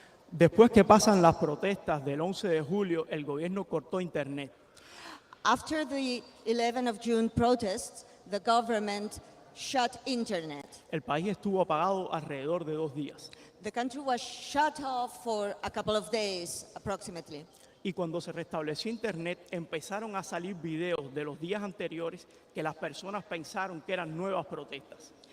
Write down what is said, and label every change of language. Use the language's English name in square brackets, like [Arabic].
[Spanish] Después que pasan las protestas del 11 de julio, el gobierno cortó internet. [English] After the 11th of June protests, the government shut internet. [Spanish] El país estuvo apagado alrededor de 2 días. [English] The country was shut off for a couple of days, approximately. [Spanish] Y cuando se restableció internet, empezaron a salir videos de los días anteriores que las personas pensaron que eran nuevas protestas.